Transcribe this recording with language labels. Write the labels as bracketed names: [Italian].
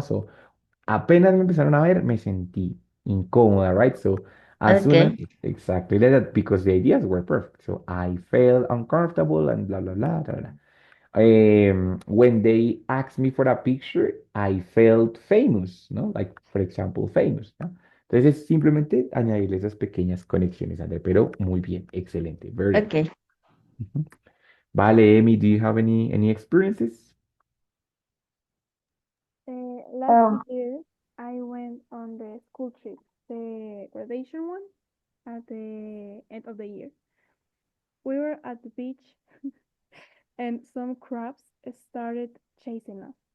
[English] So, [Spanish] apenas me empezaron a ver, me sentí incómoda, [English] right? So, as soon as, okay, exactly like that, because the ideas were perfect. So, I felt uncomfortable and blah, blah, blah, blah, blah. When they asked me for a picture, I felt famous, [Spanish] ¿no? [English] Like, for example, famous, [Spanish] ¿no? Entonces, es simplemente añadirle esas pequeñas conexiones, André, pero muy bien, excelente, [English] very good. okay. Ujú. [Spanish] Vale, [English] Amy, do you have any experiences? Last year, I went on the school trip, the graduation one, at the end of the year. We were at the beach, and some crabs started chasing us.